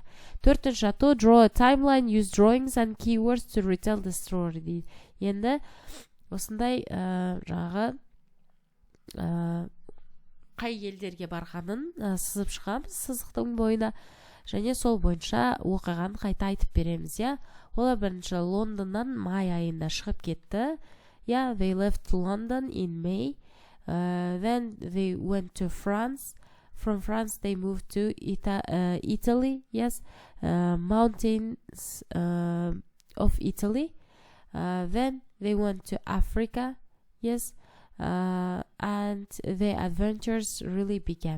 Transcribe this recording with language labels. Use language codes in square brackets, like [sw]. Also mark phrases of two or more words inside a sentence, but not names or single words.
[en] 4. To draw a timeline, use drawings and keywords to retell the story дейді. [kk] Енді осындай жаңағы қай елдерге барғанын сызып шығамыз сызықтың бойына және сол бойынша оқиғаны қайта айтып береміз, иә? Олар бірінші Лондоннан май айында шығып кетті. [en] Yeah, they left London in May. Then they went to France. From France they moved to Italy, yes, mountains of Italy. Then they went to Africa, yes, and their adventures really began.